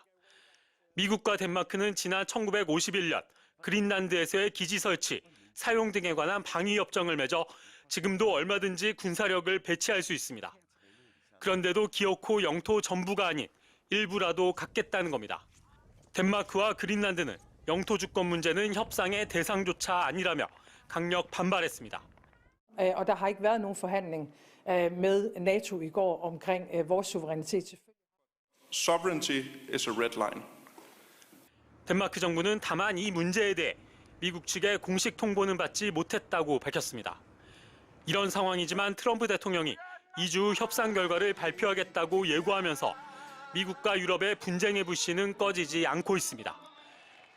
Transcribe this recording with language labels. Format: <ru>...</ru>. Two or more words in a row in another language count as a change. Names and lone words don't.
<ko>미국과 덴마크는 지난 1951년 그린란드에서의 기지 설치, 사용 등에 관한 방위협정을 맺어 지금도 얼마든지 군사력을 배치할 수 있습니다. 그런데도 기어코 영토 전부가 아닌 일부라도 갖겠다는 겁니다. 덴마크와 그린란드는 영토 주권 문제는 협상의 대상조차 아니라며 강력 반발했습니다.</ko> <da>Og der har ikke været nogen forhandling med NATO i går omkring vores suverænitet.</da> <en>Sovereignty is a red line.</en> <ko>덴마크 정부는 다만 이 문제에 대해 미국 측의 공식 통보는 받지 못했다고 밝혔습니다. 이런 상황이지만 트럼프 대통령이 2주 후 협상 결과를 발표하겠다고 예고하면서 미국과 유럽의 분쟁의 불씨는 꺼지지 않고 있습니다.</ko>